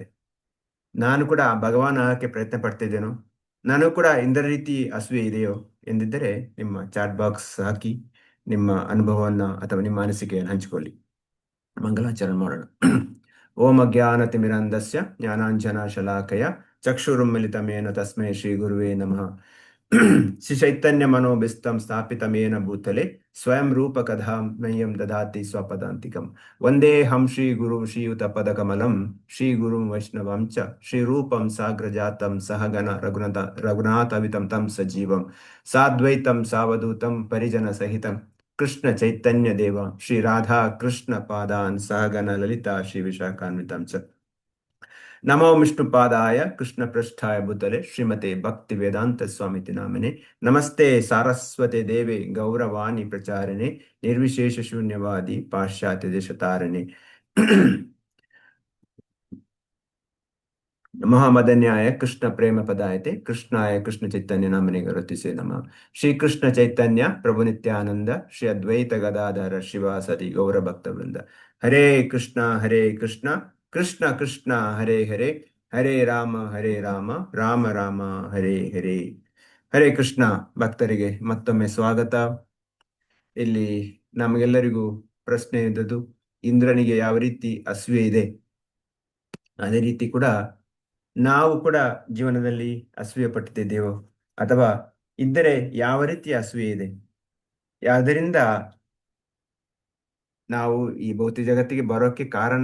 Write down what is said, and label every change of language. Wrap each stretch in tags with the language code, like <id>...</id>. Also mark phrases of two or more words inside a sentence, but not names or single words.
<kn>ನಾನು ಕೂಡ ಭಗವಾನ್ ಆಗಕ್ಕೆ ಪ್ರಯತ್ನ ಪಡ್ತಿದ್ದೇನೋ, ನಾನು ಕೂಡ ಇಂದ್ರ ರೀತಿ ಅಸೂಯೆ ಇದೆಯೋ ಎಂದಿದ್ದರೆ ನಿಮ್ಮ</kn> <en>chat box</en> <kn>ಹಾಕಿ ನಿಮ್ಮ ಅನುಭವವನ್ನ ಅಥವಾ ನಿಮ್ಮ ಅನಿಸಿಕೆಯನ್ನು ಹಂಚಿಕೊಳ್ಳಿ. ಮಂಗಲಾಚರಣೆ ಮಾಡೋಣ.</kn> <sa>ಓಂ ಅಜ್ಞಾನತಿಮಿರಂಧಸ್ಯ ಜ್ಞಾನಾಂಜನ ಶಲಾಕಯ ಚಕ್ಷುರುನ್ಮಿಲಿತಮೇನ ತಸ್ಮೈ ಶ್ರೀ ಗುರುವೇ ನಮಃ. ಶ್ರೀ ಚೈತನ್ಯ ಮನೋಭಿಸ್ತಂ ಸ್ಥಾಪಿತಮೇನ ಭೂತಲೆ ಸ್ವಯಂ ರೂಪಕಧಾಂ ಮಹ್ಯಂ ದದಾತಿ ಸ್ವಪದಾಂತಿಕಂ. ವಂದೇಹಂ ಶ್ರೀ ಗುರುಂ ಶ್ರೀಯುತ ಪದಕಮಲಂ ಶ್ರೀ ಗುರುಂ ವೈಷ್ಣವಂ ಚ ಶ್ರೀ ರೂಪಂ ಸಾಗ್ರಜಾತಂ ಸಹಗಣ ರಘುನಾಥವಿತಂ ತಂ ಸಜೀವಂ ಸಾದ್ವೈತಂ ಸಾವಧೂತಂ ಪರಿಜನ ಸಹಿತಂ ಕೃಷ್ಣ ಚೈತನ್ಯ ದೇವ ಶ್ರೀ ರಾಧಾ ಕೃಷ್ಣ ಪಾದಾನ್ ಸಹಗಣ ಲಲಿತಾ ಶ್ರೀ ವಿಶಾಖಾನ್ವಿತಂ ಚ. ನಮೋ ವಿಷ್ಣುಪಾದಾಯ ಕೃಷ್ಣ ಪೃಷ್ಠಾಯ ಭೂತಲೆ ಶ್ರೀಮತೆ ಭಕ್ತಿ ವೇದಾಂತ ಸ್ವಾಮಿತಿ ನಾಮಿನೆ. ನಮಸ್ತೆ ಸಾರಸ್ವತೆ ದೇವೆ ಗೌರವಾಣಿ ಪ್ರಚಾರಣೆ ನಿರ್ವಿಶೇಷ ಶೂನ್ಯವಾದಿ ಪಾಶ್ಚಾತ್ಯ ದೇಶತಾರಣೆ. ಮಹಾಮದನ್ಯಾಯ ಕೃಷ್ಣ ಪ್ರೇಮ ಪದಾಯತೆ ಕೃಷ್ಣಾಯ ಕೃಷ್ಣ ಚೈತನ್ಯ ನಾಮನೆ ಗರುತಿಸೆ ನಮಃ. ಶ್ರೀ ಕೃಷ್ಣ ಚೈತನ್ಯ ಪ್ರಭು ನಿತ್ಯಾನಂದ ಶ್ರೀ ಅದ್ವೈತ ಗದಾಧರ ಶಿವಾಸದಿ ಗೌರ ಭಕ್ತ ವೃಂದ. ಹರೇ ಕೃಷ್ಣ ಕೃಷ್ಣ ಕೃಷ್ಣ ಹರೇ ಹರೇ, ಹರೇ ರಾಮ ರಾಮ ರಾಮ ಹರೇ ಹರೇ.</sa> <kn>ಹರೇ ಕೃಷ್ಣ ಭಕ್ತರಿಗೆ ಮತ್ತೊಮ್ಮೆ ಸ್ವಾಗತ. ಇಲ್ಲಿ ನಮಗೆಲ್ಲರಿಗೂ ಪ್ರಶ್ನೆ ಇದ್ದದ್ದು, ಇಂದ್ರನಿಗೆ ಯಾವ ರೀತಿ ಅಸೂಯೆ ಇದೆ, ಅದೇ ರೀತಿ ಕೂಡ ನಾವು ಕೂಡ ಜೀವನದಲ್ಲಿ ಅಸೂಯೆ ಪಟ್ಟಿದ್ದೇವೋ, ಅಥವಾ ಇದ್ದರೆ ಯಾವ ರೀತಿಯ ಅಸೂಯೆ ಇದೆ, ಯಾವುದರಿಂದ ನಾವು ಈ ಭೌತಿಕ ಜಗತ್ತಿಗೆ ಬರೋಕ್ಕೆ ಕಾರಣ.</kn>